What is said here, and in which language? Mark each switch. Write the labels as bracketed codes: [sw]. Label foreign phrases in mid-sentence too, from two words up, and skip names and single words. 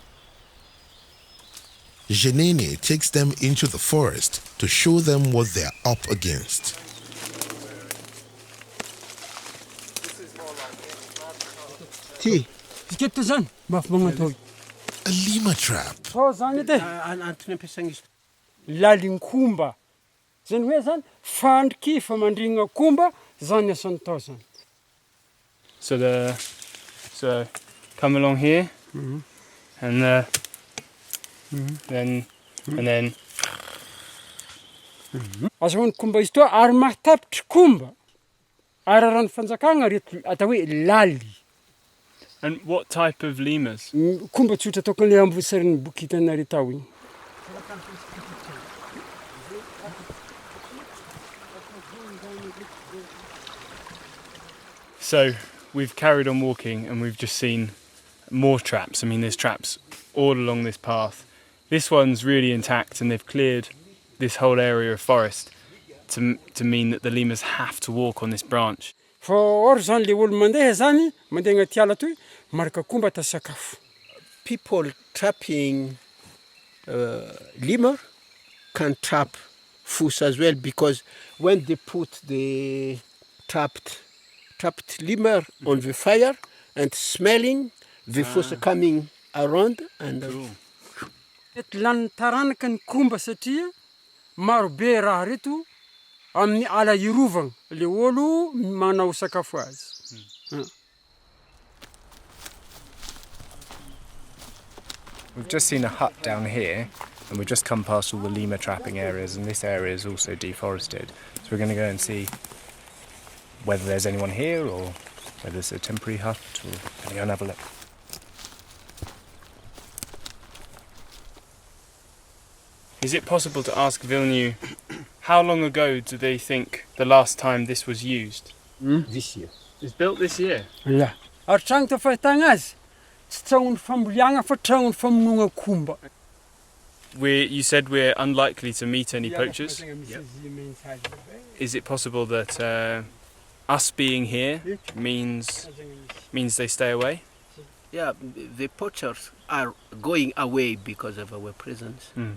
[en] Jenene takes them into the forest to show them what they are up against. A lemur trap. [mg] Lalinkumba. Zany hoe zany fandriky famandrina kumba zany asan'ny tao zany. [en] So come along here, and then. [mg] Azahoan'ny kumba izy toa ary mahatapitry kumba. Ary raha ny fanjakana reto atao hoe lali. [en] And what type of lemurs? [mg] Kumba tsotra ataoko le ambosarin'ny boky hitanareo tao igny. [en] So we've carried on walking and we've just seen more traps. I mean, there's traps all along this path. This one's really intact and they've cleared this whole area of forest to mean that the lemurs have to walk on this branch. [mg] Fa or zany le olo mandeha zany, mandeha agnaty ala toy, maraka kumba ta sakafo. [en] People trapping lemur can trap foos as well, because when they put the trapped lemur on the fire and smelling, the foos are coming around and [mg] Et lan taranaka ny kumba satria maro be raha reto amin'ny ala irovagna le olo manao sakafo azy. [en] We've just seen a hut down here and we've just come past all the lemur trapping areas, and this area is also deforested. So we're going to go and see whether there's anyone here or whether it's a temporary hut, or going to go and have a look. Is it possible to ask Vilnius, how long ago do they think the last time this was used? this year. It's built this year? Yeah. [mg] Ary tragno ta fahitagna azy, tsy tragnon'ny famboliagna fa tragnon'ny famonoagna kumba. [en] You said we're unlikely to meet any poachers. Is it possible that us being here means they stay away? Yeah, the poachers are going away because of our presence.